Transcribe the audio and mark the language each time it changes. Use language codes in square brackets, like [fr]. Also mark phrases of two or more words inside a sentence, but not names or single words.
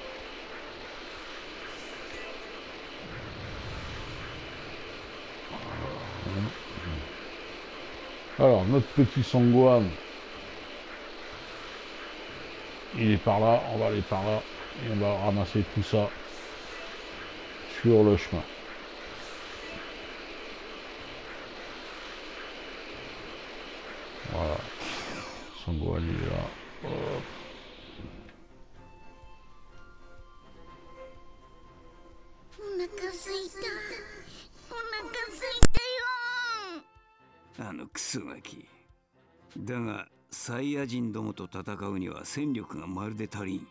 [fr] Alors, notre petit Son Gohan, il est par là, on va aller par là, et on va ramasser tout ça sur le chemin. Voilà. Son Gohan, il est là. Hop. [ja] クソガキ。だがサイヤ人どもと戦うには戦力がまるで足りん。